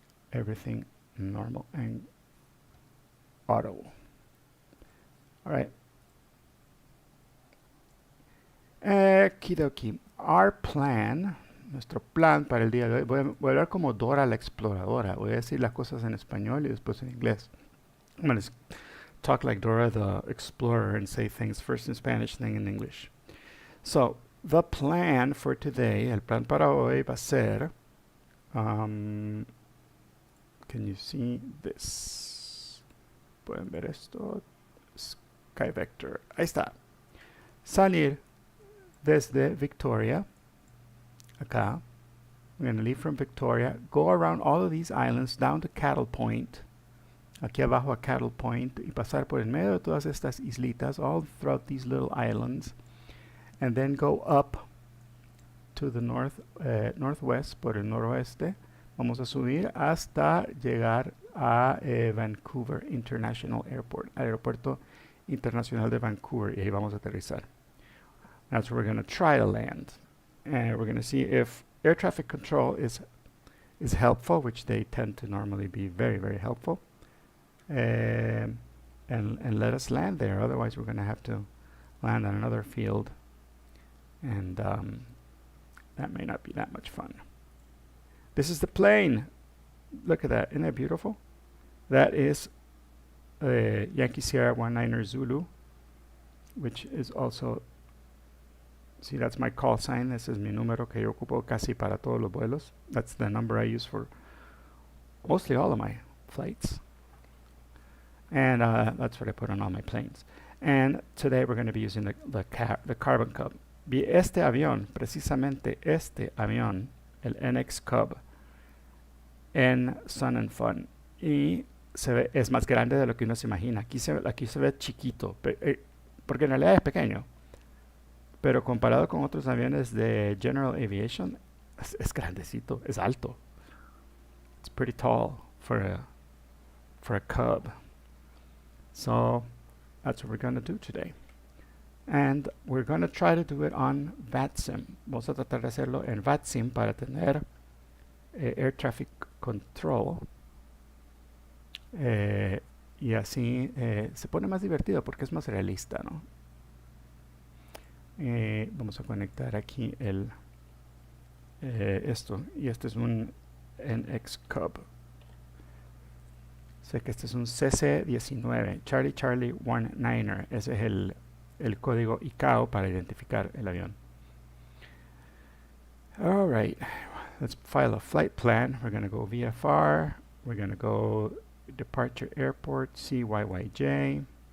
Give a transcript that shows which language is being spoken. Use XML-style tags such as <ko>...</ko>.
<en>Everything normal and audible. Alright.</en> <es>Kidoki.</es> <en>Our plan,</en> <es>nuestro plan para el día de hoy. Voy a hablar como Dora la exploradora. Voy a decir las cosas en español y después en inglés.</es> <en>I'm going to talk like Dora the explorer and say things first in Spanish, then in English. So, the plan for today,</en> <es>el plan para hoy va a ser,</es> <en>can you see this?</en> <es>¿Pueden ver esto? Sky Vector. Ahí está. Salir desde Victoria, acá.</es> <en>We're going to leave from Victoria, go around all of these islands down to Cattle Point,</en> <es>aquí abajo a Cattle Point, y pasar por el medio de todas estas islitas,</es> <en>all throughout these little islands, and then go up to the northwest,</en> <es>por el noroeste. Vamos a subir hasta llegar a Vancouver International Airport, aeropuerto internacional de Vancouver, y ahí vamos a aterrizar.</es> <en>That's where we're going to try to land. And we're going to see if air traffic control is helpful, which they tend to normally be very, very helpful. And let us land there. Otherwise, we're going to have to land on another field. And that may not be that much fun. This is the plane. Look at that. Isn't that beautiful? That is Yankee Sierra 19er Zulu, which is also... See, that's my call sign. This is</en> <es>mi número que yo ocupo casi para todos los vuelos.</es> <en>That's the number I use for mostly all of my flights. And that's what I put on all my planes. And today we're going to be using the Carbon Cub.</en> <es>Vi este avión, precisamente este avión, el NX Cub, en Sun and Fun. Y es más grande de lo que uno se imagina. Aquí se ve chiquito, porque en realidad es pequeño. Pero comparado con otros aviones de General Aviation, es grandecito, es alto.</es> <en>It's pretty tall for a Cub. So that's what we're going to do today. And we're going to try to do it on VATSIM.</en> <es>Vamos a tratar de hacerlo en VATSIM para tener</es> <en>air traffic control.</en> <es>Y así se pone más divertido porque es más realista, ¿no? Vamos a conectar aquí esto. Y este es un NX Cub. Sé que este es un CC-19, Charlie 19er. Ese es el código ICAO para identificar el avión.</es> <en>All right, let's file a flight plan. We're going to go VFR. We're going to go departure airport, CYYJ.</en>